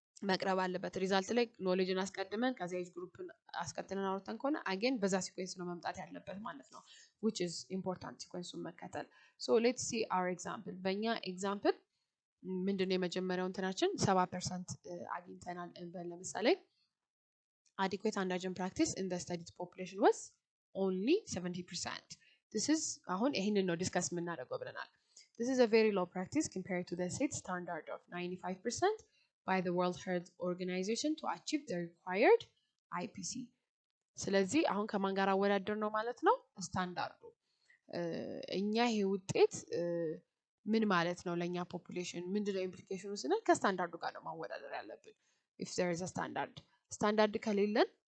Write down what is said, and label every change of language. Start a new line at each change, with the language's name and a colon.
Amharic: መቅረብ አለበት ሪዛልት ላይ knowledgeን አስቀድመን ከዛ age groupን አስቀጥለን አውርተን ከሆነ again በዛ sequence ነው መምጣት ያለበት ማለት ነው
English: which is important
Amharic: sequenceውን መከተል
English: so let's see our example
Amharic: በእኛ example ምንድነው የመጀመሪያው እንትናችን 70% አግኝተናል እንበል ለምሳሌ
English: adequate undiagnosed practice in the studied population was only 70%. This is
Amharic: አሁን ይሄንን ነው ዲስከስ የምናደርገው ብለናል.
English: This is a very low practice compared to the set standard of 95% by the World Health Organization to achieve the required IPC.
Amharic: ስለዚህ አሁን ከማን ጋር አወዳደር ነው ማለት ነው ስታንዳርዱ እኛ ይሄ ውጤት ምን ማለት ነው ለኛ ፖፑሌሽን ምንድነው ኢምፕሊኬሽኑ ስንል ከስታንዳርዱ ጋር ነው ማወዳደር ያለብን
English: if there is a
Amharic: ስታንዳርድ ከሌለን